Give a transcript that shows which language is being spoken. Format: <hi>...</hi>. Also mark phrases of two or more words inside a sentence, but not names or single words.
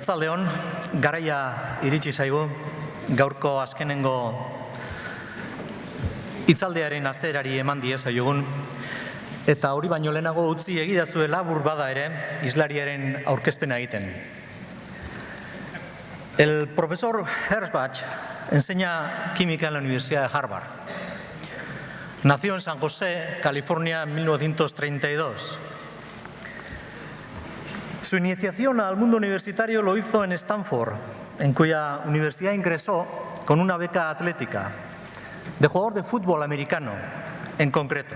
<eu>Arratsaldeon, garaia iritsi zaigu, gaurko azkenengo hitzaldiaren hasierari eman diezaiogun, eta hori baino lehenago utzi egidazue labur bada ere, hizlariaren aurkezpena egiten.</eu> <es>El profesor Herschbach enseña química en la Universidad de Harvard. Nació en San José, California, en 1932. Su iniciación al mundo universitario lo hizo en Stanford, en cuya universidad ingresó con una beca atlética, de jugador de fútbol americano en concreto.</es>